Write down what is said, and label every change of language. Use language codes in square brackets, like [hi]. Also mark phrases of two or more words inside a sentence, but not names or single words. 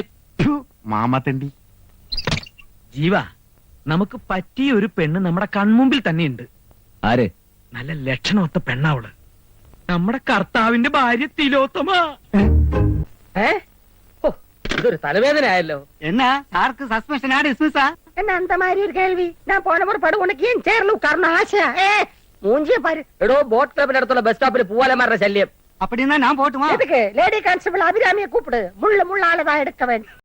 [ml] മാമാത്തണ്ടി. ജീവ, നമുക്ക് പറ്റിയ ഒരു പെണ്ണ് നമ്മുടെ കൺമുമ്പിൽ തന്നെയുണ്ട്. ആര്? നല്ല ലക്ഷണമൊത്ത പെണ്ണാവള്. നമ്മുടെ കർത്താവിന്റെ ഭാര്യ തിലോത്തമ. ഇതൊരു തലവേദന ആയല്ലോ. [ta] என்ன சாருக்கு [en] suspensiona dismissa? [ta] என்ன அந்த மாதிரி ஒரு கேள்வி? நான் போன முறை படு உனக்கு ஏன் சேர்ல உட்காரணும் ஆசையா? மூஞ்சிய பாரு. [ml] എടോ, [en] boat clubinte [ml] അടുത്തുള്ള [en] bus stoppil [ml] പൂവാലന്മാരുടെ ശല്യം. [ta] அப்படின்னா நான் போட்டுமா? எதுக்கு? [en] lady constable [ta] அபிராமியை கூப்பிடு. முள்ளாலதான் எடுக்க வேண்டும்.